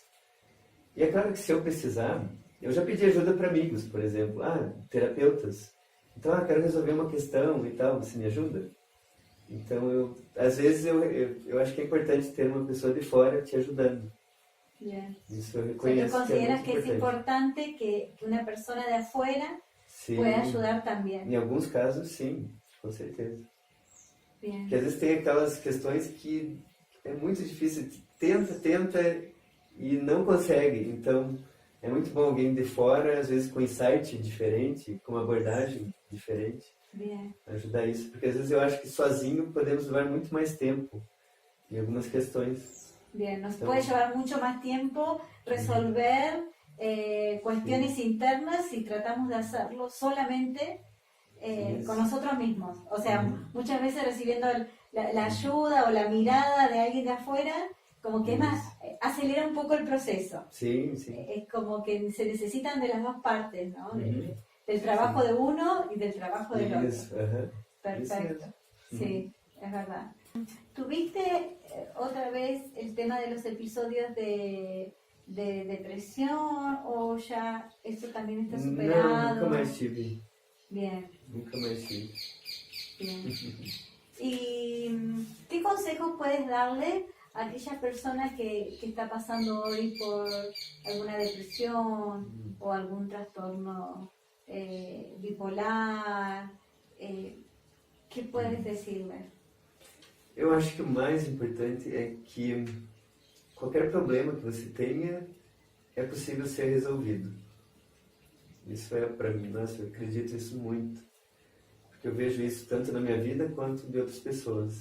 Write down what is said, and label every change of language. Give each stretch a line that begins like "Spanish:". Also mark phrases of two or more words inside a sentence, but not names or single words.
Portuguese: E é claro que se eu precisar, eu já pedi ajuda para amigos, por exemplo, terapeutas. Então, quero resolver uma questão e tal, você me ajuda? Então, às vezes eu acho que é importante ter uma pessoa de fora te ajudando.
Spanish: Bien.
Portuguese: Isso eu
Spanish: O sea,
Portuguese: reconheço
Spanish: tú consideras
Portuguese: que é
Spanish: que
Portuguese: muito
Spanish: es
Portuguese: importante.
Spanish: importante que una persona de afuera
Portuguese: Sim,
Spanish: pueda ayudar también.
Portuguese: em alguns casos, sim, com certeza.
Spanish: Bien.
Portuguese: Porque às vezes tem aquelas questões que é muito difícil, tenta e não consegue. Então, é muito bom alguém de fora, às vezes com insight diferente, com uma abordagem diferente,
Spanish: Bien.
Portuguese: ajudar isso. Porque às vezes eu acho que sozinho podemos levar muito mais tempo em algumas questões.
Spanish: Bien, nos Entonces, puede llevar mucho más tiempo resolver cuestiones internas si tratamos de hacerlo solamente Sí. con nosotros mismos. O sea, muchas veces recibiendo la ayuda o la mirada de alguien de afuera, como que es más, acelera un poco el proceso.
Portuguese: Sim, sim.
Spanish: Es como que se necesitan de las dos partes, ¿no? Uhum. Del trabajo de uno y del trabajo del otro.
Portuguese: Isso, aham.
Spanish: Perfecto,
Portuguese: Isso
Spanish: sí, es verdad. ¿Tuviste otra vez el tema de los episodios de depresión o ya eso también está superado?
Portuguese: Não, nunca mais tive.
Spanish: Bien,
Portuguese: Nunca mais tive.
Spanish: bien. ¿Y qué consejos puedes darle a aquella persona que está pasando hoy por alguna depresión o algún trastorno bipolar? ¿Qué puedes decirle?
Portuguese: Eu acho que o mais importante é que qualquer problema que você tenha é possível ser resolvido. Isso é para mim, nossa, eu acredito isso muito. Porque eu vejo isso tanto na minha vida quanto de outras pessoas.